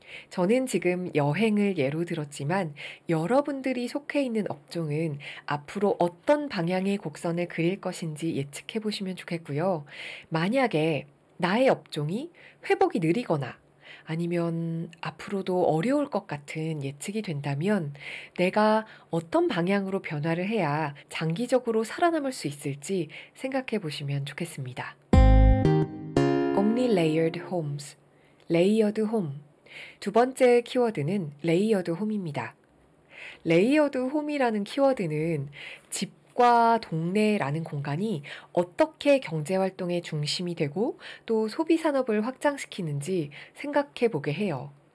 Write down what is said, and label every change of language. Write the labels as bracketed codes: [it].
[ko] 저는 지금 여행을 예로 들었지만 여러분들이 속해 있는 업종은 앞으로 어떤 방향의 곡선을 그릴 것인지 예측해 보시면 좋겠고요. 만약에 나의 업종이 회복이 느리거나 아니면 앞으로도 어려울 것 같은 예측이 된다면 내가 어떤 방향으로 변화를 해야 장기적으로 살아남을 수 있을지 생각해 보시면 좋겠습니다. [en] Only layered homes, 레이어드 홈. [ko] 두 번째 키워드는 레이어드 홈입니다. 레이어드 홈이라는 키워드는 집과 동네라는 공간이 어떻게 경제활동의 중심이 되고 또 소비산업을 확장시키는지 생각해 보게 해요.